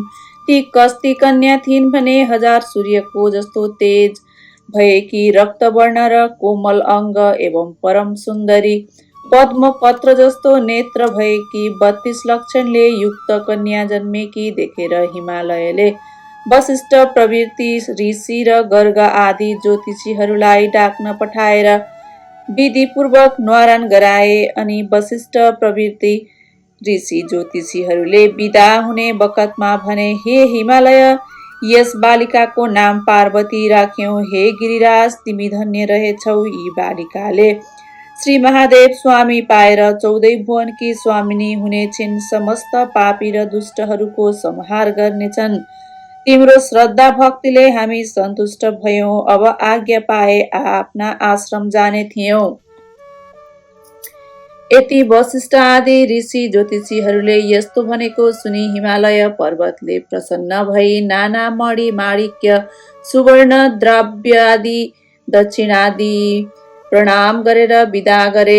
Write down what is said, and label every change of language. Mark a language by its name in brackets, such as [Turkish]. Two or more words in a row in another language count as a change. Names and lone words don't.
[Nepali] ती कस्ती कन्या थिइन् भने 1000 सूर्यको जस्तो तेज भएकी, रक्तवर्ण र कोमल अङ्ग एवं परम सुन्दरी, पद्म पत्र जस्तो नेत्र भएकी, 32 लक्षणले युक्त कन्या जन्मेकी देखेर हिमालयले वशिष्ठ प्रवृत्ति ऋषि र गर्ग आदि ज्योतिषीहरूलाई डाक्न पठाएर विधिपूर्वक न्वारान गराए। अनि वशिष्ठ प्रवृत्ति ऋषि ज्योतिषीहरूले विदा हुने बखतमा भने, हे हिमालय, यस बालिकाको नाम पार्वती राख्यौ। हे गिरिराज, तिमी धन्य रहेछौ। यी बालिकाले श्री महादेव स्वामी पाएर 14 भुवनकी स्वामिनी हुनेछिन्। समस्त पापी र दुष्टहरूको संहार गर्नेछन्। तिम्रो श्रद्धा भक्तिले हामी सन्तुष्ट भयौं। अब आज्ञा पाए आफ्ना आश्रम जाने थियौं। यति वशिष्ठ आदि ऋषि ज्योतिषीहरूले यस्तो भनेको सुनि हिमालय पर्वतले प्रसन्न भई नाना मणि माणिक्य सुवर्ण द्रव्यादि दक्षिणादि प्रणाम गरेर विदा गरे।